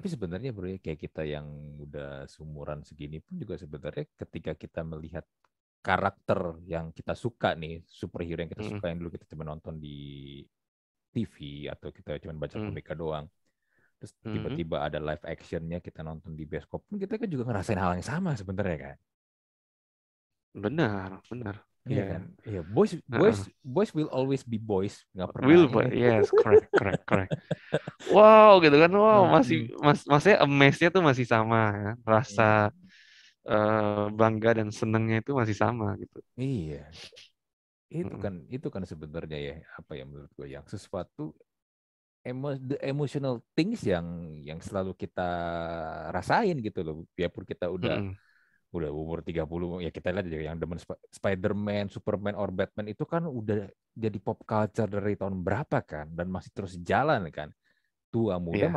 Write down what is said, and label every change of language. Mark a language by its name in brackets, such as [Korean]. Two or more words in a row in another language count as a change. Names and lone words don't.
[Indonesian] tapi sebenarnya bro, ya, kayak kita yang udah seumuran segini pun juga sebenarnya ketika kita melihat karakter yang kita suka nih, superhero yang kita Mm-mm. suka yang dulu kita cuma nonton di TV atau kita cuma baca Mm. komika doang, terus Mhm. tiba-tiba ada live actionnya kita nonton di bioskop pun kita kan juga ngerasain hal yang sama sebenarnya kan. Benar, benar. Iya Iya. kan? Iya, [English] boys boys Heeh. boys will always be boys, [Indonesian] nggak pernah Will, ini. [English] yes, correct, correct, correct. [Indonesian] Wow, gitu kan. Wow, masih Hmm. maksudnya amaze-nya tuh masih sama ya. Rasa Hmm. bangga dan senengnya itu masih sama gitu. Iya, Mm-mm. itu kan sebenarnya ya apa ya menurut gue yang sesuatu [English] the emotional things [Indonesian] yang selalu kita rasain gitu loh. Biarpun kita Mm-mm. udah umur 30 ya kita lihat aja yang demen Spider-Man, Superman or Batman itu kan udah jadi [English] pop culture [Indonesian] dari tahun berapa kan dan masih terus jalan kan. Tua muda Iya,